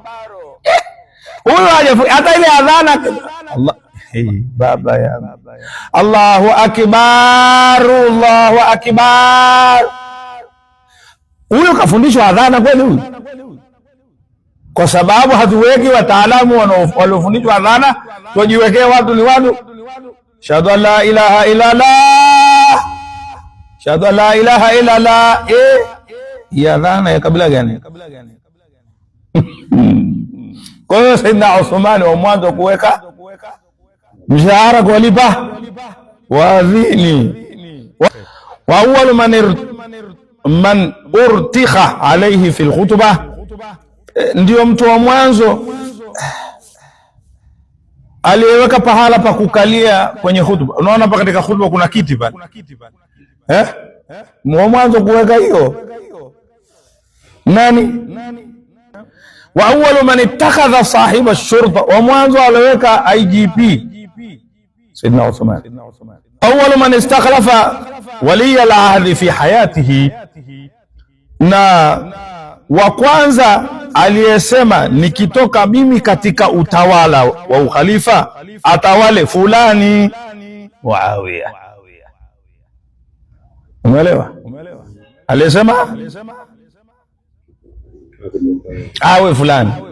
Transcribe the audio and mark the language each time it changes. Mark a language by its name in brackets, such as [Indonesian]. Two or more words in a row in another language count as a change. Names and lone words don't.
[Swahili] Huyo hata ile adhana Allah baba ya [Arabic] الله أكبر، الله أكبر. [Swahili] Huyo kafundishwa adhana kweli huyu? Kwa sababu hatuweki wataalamu waliofundishwa adhana, tujiwekee watu ni watu. [Arabic] أشهد أن لا إله إلا الله، أشهد أن لا إله إلا الله. [Swahili] Ya adhana ya kabila gani? Kwa hiyo Sayyidina Uthman wa mwanzo kuweka mshahara kuwalipa waadhini. [Arabic] وأول من ارتقي عليه في الخطبة, [Swahili] ndio mtu wa mwanzo aliyeweka pahala pa kukalia kwenye khutba. Unaona hapa katika khutba kuna kiti pale, wa mwanzo kuweka hiyo nani? [Arabic] وأول من اتخذ صاحب الشرطة, [Swahili] wa mwanzo aliweka IGP Sayyidina Uthman. [Arabic] أول من استخلف ولي العهد في حياته, [Swahili] na wa kwanza aliyesema nikitoka mimi katika utawala wa ukhalifa atawale fulani, Muawiya. Umeelewa? Aliyesema awe fulani.